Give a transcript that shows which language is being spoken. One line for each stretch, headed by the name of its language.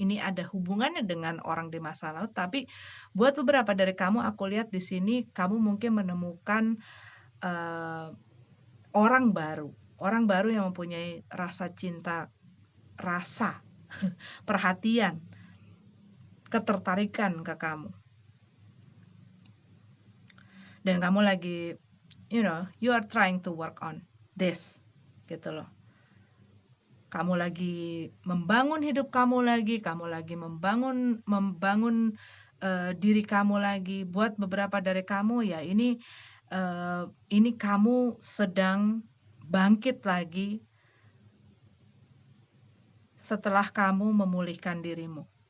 Indonesian: Ini ada hubungannya dengan orang di masa lalu, tapi buat beberapa dari kamu aku lihat di sini kamu mungkin menemukan orang baru yang mempunyai rasa cinta, rasa perhatian, ketertarikan ke kamu. Dan kamu lagi
English: you are trying to work on this
Indonesian: gitu loh. Kamu lagi membangun hidup kamu lagi membangun diri kamu lagi. Buat beberapa dari kamu ya ini kamu sedang bangkit lagi setelah kamu memulihkan dirimu.